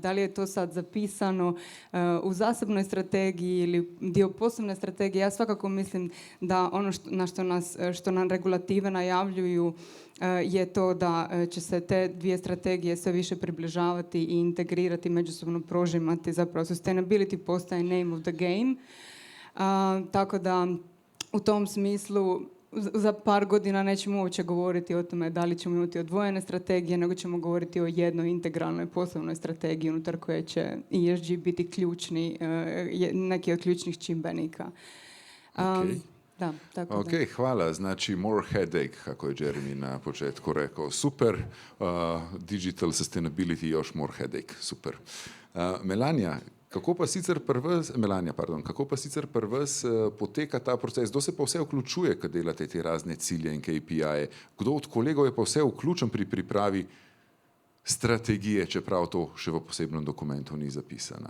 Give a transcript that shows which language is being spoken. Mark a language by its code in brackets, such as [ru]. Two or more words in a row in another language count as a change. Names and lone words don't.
[hr] Da li je to sad zapisano u zasebnoj strategiji ili dio posebne strategije, ja svakako mislim da ono što nam regulative najavljuju je to da će se te dvije strategije sve više približavati i integrirati, međusobno prožimati. [en] Zapravo sustainability postaje name of the game. [hr] Tako da u tom smislu za par godina nećemo uopće govoriti o tome da li ćemo imati odvojene strategije, nego ćemo govoriti o jednoj integralnoj poslovnoj strategiji unutar koje će ESG biti ključni, neki od ključnih čimbenika. Okej. Da, tako da. Ok, hvala. Znači, [en] more headache, [hr] kako je Jeremy na početku rekao. [en] Super, digital sustainability, još more headache, [hr] super. [sl] Melania, kako pa sicer pri vas poteka ta proces? Kdo se pa vse vključuje, kad delate te razne cilje in KPI-je? Kdo od kolegov je pa vse vključen pri pripravi strategije, čeprav to še v posebnem dokumentu ni zapisano?